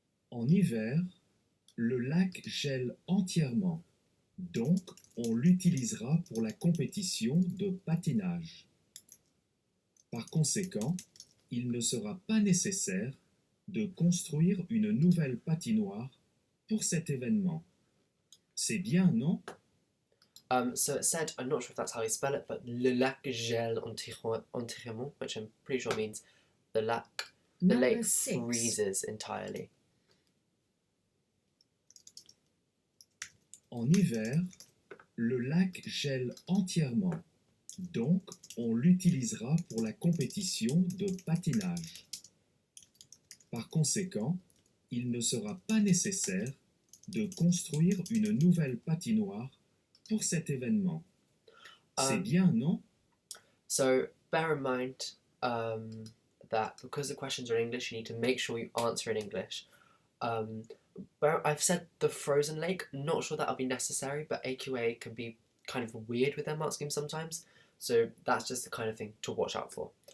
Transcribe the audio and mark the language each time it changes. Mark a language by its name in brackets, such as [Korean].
[French] En hiver, le lac gèle entièrement, donc on l'utilisera pour la compétition de patinage. Par conséquent, il ne sera pas nécessaire de construire une nouvelle patinoire pour cet événement. C'est bien, non? [English] So it said, I'm not sure if that's how you spell it, but [French] le lac gèle entièrement, [English] which I'm pretty sure means the Number lake 6. freezes entirely. [French] En hiver, le lac gèle entièrement, donc on l'utilisera pour la compétition de patinage. Par conséquent, il ne sera pas nécessaire de construire une nouvelle patinoire pour cet événement. C'est bien, non? [English] So bear in mind that because the questions are in English, you need to make sure you answer in English. I've said the frozen lake, not sure that'll be necessary, but AQA can be kind of weird with their mark scheme sometimes, so that's just the kind of thing to watch out for.